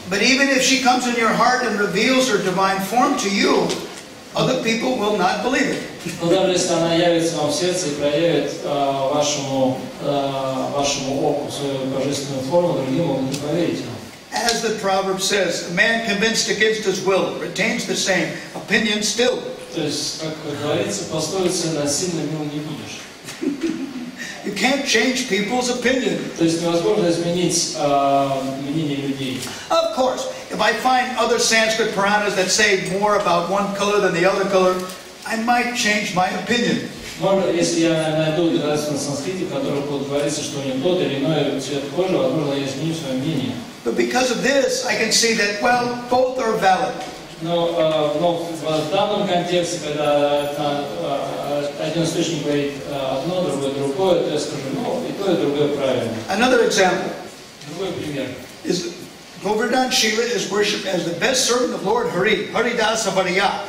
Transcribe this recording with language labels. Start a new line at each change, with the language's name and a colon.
English: But even if she comes in your heart and reveals her divine form to you, other people will not believe it.
Russian: Но даже если она явится вам в сердце и проявит вашему оку свою божественную форму, другие могут не поверить вам.
English: As the proverb says, a man convinced against his will retains the same opinion still.
Russian: То есть, как говорится, пословица, насильно мил не будешь.
English: You can't change people's opinion.
Russian: То есть невозможно изменить мнение людей.
English: Of course, if I find other Sanskrit Puranas that say more about one color than the other color, I might change my opinion.
Russian: Может, если я найду литературу на санскрите, в которой будет говориться, что у них тот или иной цвет кожи, возможно, я изменю свое мнение.
English: But because of this, I can see that, well, both are valid.
Russian: Но в данном контексте, когда один источник говорит одно, другое другое, то я скажу, и то, и другое правильно.
English: Another example.
Russian: Другой пример.
English: Is Govardhan Shila is worshipped as the best servant of Lord Hari, Haridasa Variya.